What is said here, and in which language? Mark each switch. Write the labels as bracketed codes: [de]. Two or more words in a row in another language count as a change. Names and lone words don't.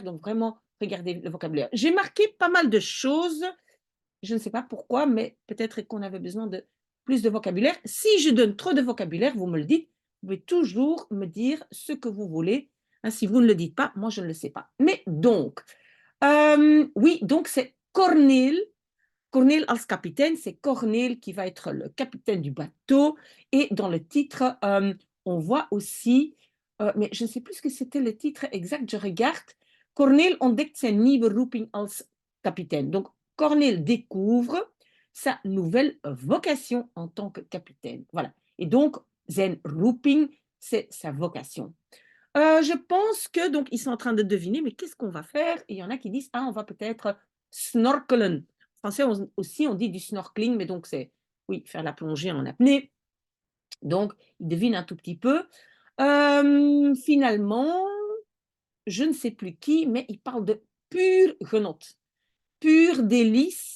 [fr] Donc vraiment, regardez le vocabulaire. J'ai marqué pas mal de choses. Je ne sais pas pourquoi, mais peut-être qu'on avait besoin de plus de vocabulaire. Si je donne trop de vocabulaire, vous me le dites. Vous pouvez toujours me dire ce que vous voulez. Hein, si vous ne le dites pas, moi, je ne le sais pas. Mais donc, oui, donc c'est Cornel. Cornel als capitaine, c'est Cornel qui va être le capitaine du bateau. Et dans le titre, on voit aussi, mais je ne sais plus ce que c'était le titre exact, je regarde. [nl] Cornel ontdekt zijn nieuwe roeping als capitaine. [fr] Donc, Cornel découvre sa nouvelle vocation en tant que capitaine. Voilà. Et donc, [nl] zijn roeping, [fr] c'est sa vocation. Je pense que donc ils sont en train de deviner, mais qu'est-ce qu'on va faire? Et il y en a qui disent, ah, on va peut-être snorkelen. En français aussi, on dit du snorkeling, mais donc c'est, oui, faire la plongée en apnée. Donc, ils devinent un tout petit peu. Finalement, je ne sais plus qui, mais il parle de [nl] pur genot, [fr] pur délice.